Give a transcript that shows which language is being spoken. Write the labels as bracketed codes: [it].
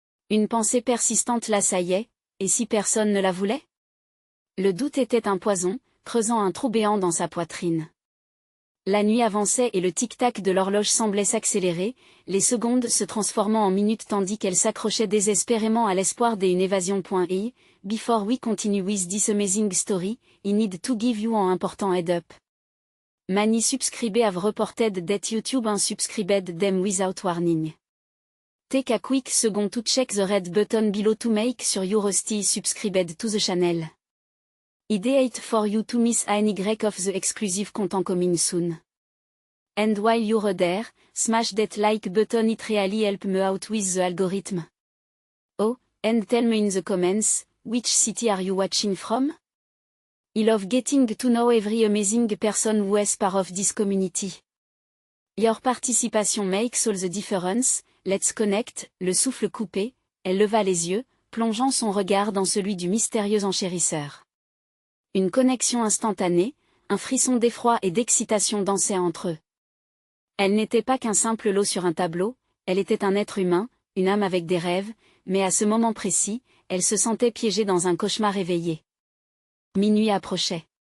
[fr] Une pensée persistante l'assaillait, et si personne ne la voulait? Le doute était un poison, creusant un trou béant dans sa poitrine. La nuit avançait et le tic-tac de l'horloge semblait s'accélérer, les secondes se transformant en minutes tandis qu'elle s'accrochait désespérément à l'espoir d'une évasion. [en] Before we continue with this amazing story, I need to give you an important head up. Many subscribers have reported that YouTube unsubscribed them without warning. Take a quick second to check the red button below to make sure you're still subscribed to the channel. Ideate for you to miss any of the exclusive content coming soon. And while you're there, smash that like button, it really help me out with the algorithm. Oh, and tell me in the comments, which city are you watching from? I love getting to know every amazing person who is part of this community. Your participation makes all the difference, let's connect. [fr] Le souffle coupé, elle leva les yeux, plongeant son regard dans celui du mystérieux enchérisseur. Une connexion instantanée, un frisson d'effroi et d'excitation dansaient entre eux. Elle n'était pas qu'un simple lot sur un tableau, elle était un être humain, une âme avec des rêves, mais à ce moment précis, elle se sentait piégée dans un cauchemar éveillé. Minuit approchait.